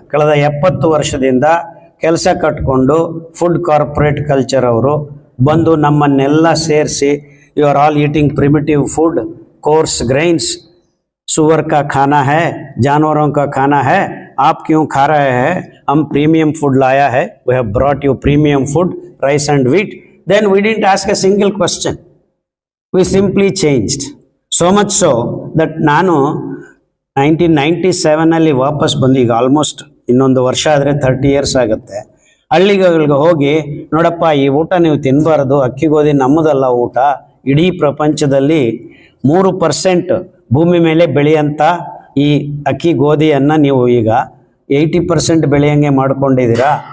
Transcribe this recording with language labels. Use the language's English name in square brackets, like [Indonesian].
[Kannada] ಕಳೆದ 70 ವರ್ಷದಿಂದ ಕೆಲಸ ಕಟ್ಕೊಂಡು ಫುಡ್ ಕಾರ್ಪೊರೇಟ್ ಕಲ್ಚರ್ ಅವರು ಬಂದು ನಮ್ಮನ್ನೆಲ್ಲ ಸೇರಿಸಿ, [English] you are all eating primitive food, [Hindi] course grains, सुअर का खाना है, जानवरों का खाना है, आप क्यों खा रहे हैं? हम प्रीमियम फूड लाया है, [English] we have brought you premium food, rice and wheat. Then we didn't ask a single question. We simply changed. So much so that [Kannada] ನಾನು 1997 ವಾಪಸ್ ಬಂದು, ಈಗ ಆಲ್ಮೋಸ್ಟ್ ಇನ್ನೊಂದು ವರ್ಷ ಆದರೆ 30 years ಆಗುತ್ತೆ. ಹಳ್ಳಿಗಳಿಗೆ ಹೋಗಿ, ನೋಡಪ್ಪ ಈ ಊಟ ನೀವು ತಿನ್ನಬಾರ್ದು, ಅಕ್ಕಿ ಗೋಧಿ ನಮ್ಮದಲ್ಲ ಊಟ, ಇಡೀ ಪ್ರಪಂಚದಲ್ಲಿ 3% ಭೂಮಿ ಮೇಲೆ ಬೆಳೆಯಂಥ ಈ ಅಕ್ಕಿ ಗೋಧಿಯನ್ನು ನೀವು ಈಗ 80% ಬೆಳೆಯಂಗೆ ಮಾಡ್ಕೊಂಡಿದ್ದೀರಾ.